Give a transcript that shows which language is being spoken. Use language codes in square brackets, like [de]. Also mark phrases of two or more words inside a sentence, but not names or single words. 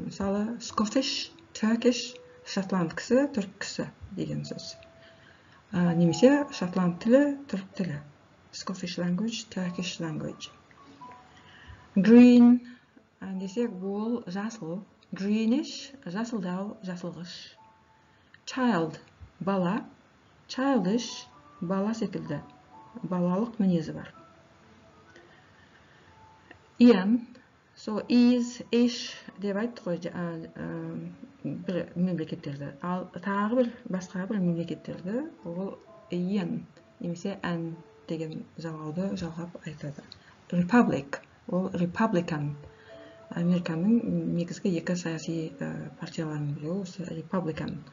[kk] Мысалы, [en] Scottish, Turkish, [kk] шотланд кісі, түрік кісі деген сөз. Немесе шотланд тілі, түрік тілі. [en] Scottish language, Turkish language. [kk] Green десек, ол жасыл. Greenish, жасылдау, жасылғыш. Child, бала. Childish, бала секілді. Балалық мінезі бар. Ian, so is, ish деп айтты ғой бір мемлекеттерді. Ал тағы бір басқа бір мемлекеттерді ол Ian немесе an деген жалғауды жалғап айтады. [en] Republic, ол Republican. [kk] Американың негізгі екі саяси партияларының біреуі осы Republican.